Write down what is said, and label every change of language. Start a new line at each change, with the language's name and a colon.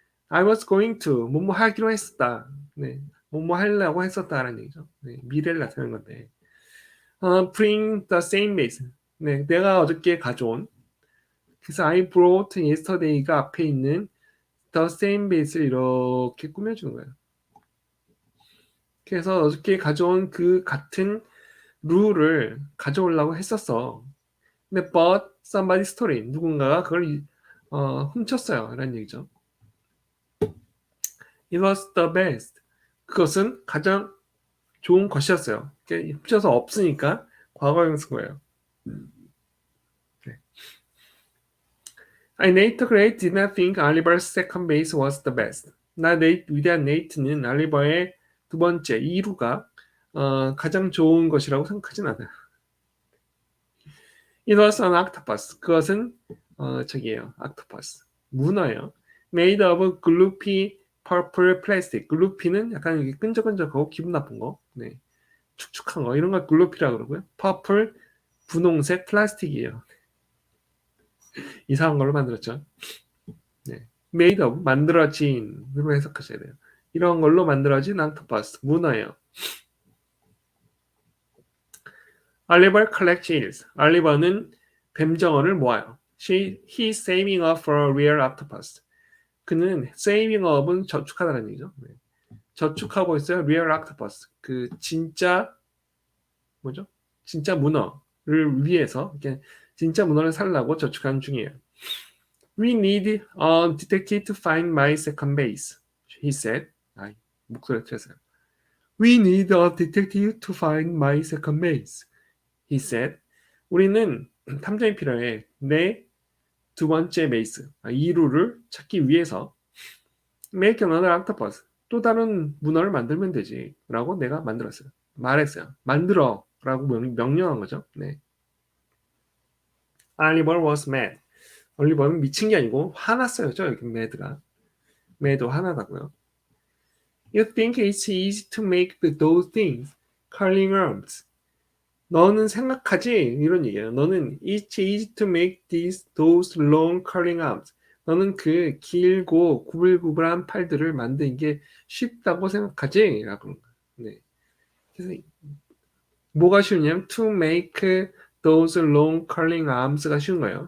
English: I was going to
Korean: 뭐뭐 하기로 했었다. 네, 뭐뭐 하려고 했었다라는 얘기죠. 네, 미래를 나타내는 건데.
English: Bring the same base.
Korean: 네, 내가 어저께 가져온. 그래서
English: I brought yesterday
Korean: 가 앞에 있는
English: the same base
Korean: 를 이렇게 꾸며주는 거예요. 그래서 어저께 가져온 그 같은 룰을 가져오려고 했었어. 근데
English: but somebody stole it.
Korean: 누군가가 그걸 훔쳤어요. 라는 얘기죠.
English: It was the best.
Korean: 그것은 가장 좋은 것이었어요. 훔쳐서 없으니까 과거형 쓴 거예요. 네.
English: Nate Gray did not think Oliver's second base was the best.
Korean: 위대한 네이트는 알리버의 두 번째 2루가 가장 좋은 것이라고 생각하진 않아요.
English: It was an octopus.
Korean: 그것은
English: octopus.
Korean: 문어예요.
English: Made of gloopy purple plastic.
Korean: 글루피는 약간 이렇게 끈적끈적하고 기분 나쁜 거. 네. 축축한 거. 이런 걸 글루피라고 그러고요. purple, 분홍색 플라스틱이에요. 이상한 걸로 만들었죠. 네.
English: made of,
Korean: 만들어진으로 해석하셔야 돼요. 이런 걸로 만들어진 octopus, 문어예요.
English: Oliver collects eels.
Korean: 알리버는 뱀정어를 모아요.
English: He's saving up for a real octopus.
Korean: 그는
English: saving up
Korean: 은 저축하다는 얘기죠. 네. 저축하고 있어요.
English: real octopus.
Korean: 그 진짜 뭐죠? 진짜 문어를 위해서 이렇게 진짜 문어를 살라고 저축하는 중이에요.
English: We need a detective to find my second base, he said.
Korean: 아, 목소리가 틀렸어요.
English: We need a detective to find my second base, he said.
Korean: 우리는 탐정이 필요해. 내 두 번째 베이스, 2루를 찾기 위해서
English: make another octopus.
Korean: 또 다른 문어를 만들면 되지. 라고 내가 만들었어요. 말했어요. 만들어. 라고 명령한 거죠. 네.
English: Oliver was mad.
Korean: 올리버는 미친 게 아니고 화났어요. 저 여기 mad가. mad 화나다고요.
English: You think it's easy to make those things, curling arms.
Korean: 너는 생각하지? 이런 얘기예요. 너는
English: it's easy to make those long curling arms.
Korean: 너는 그 길고 구불구불한 팔들을 만드는 게 쉽다고 생각하지? 라고 그런 거예요. 네. 그래서 뭐가 쉬우냐면
English: to make those long curling arms
Korean: 가 쉬운 거예요.